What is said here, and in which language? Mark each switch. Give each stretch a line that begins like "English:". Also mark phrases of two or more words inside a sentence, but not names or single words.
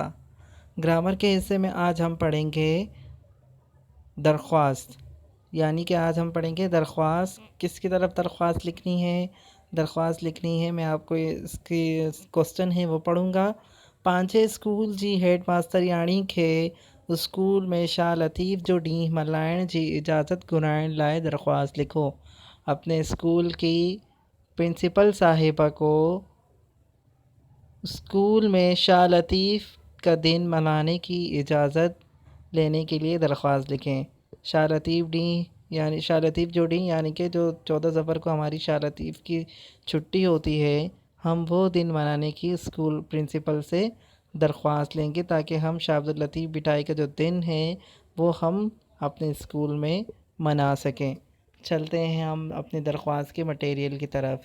Urdu: گرامر کے حصے میں آج ہم پڑھیں گے درخواست، یعنی کہ آج ہم پڑھیں گے درخواست. کس کی طرف درخواست لکھنی ہے؟ درخواست لکھنی ہے، میں آپ کو اس کی کوئسچن ہے وہ پڑھوں گا.
Sindhi: पांचे स्कूल जी हेड मास्तर यानी खे स्कूल में शाह लतीफ़ जो ॾींहुं मल्हाइण जी इजाज़त घुराइण लाइ दरख्वास्त लिखो।
Urdu: اپنے اسکول کی پرنسپل صاحبہ کو اسکول میں شاہ لطیف کا دن منانے کی اجازت لینے کے لیے درخواست لکھیں.
Sindhi: शाह लतीफ़ ॾींहुं यानी शाह लतीफ़ जो ॾींहुं
Urdu: یعنی کہ جو 14 ظفر کو ہماری شاہ لطیف کی چھٹی ہوتی ہے، ہم وہ دن منانے کی اسکول پرنسپل سے درخواست لیں گے تاکہ ہم شاہ عبداللطیف بھٹائی کا جو دن ہے وہ ہم اپنے اسکول میں منا سکیں. چلتے ہیں ہم اپنی درخواست کے میٹیریل کی طرف.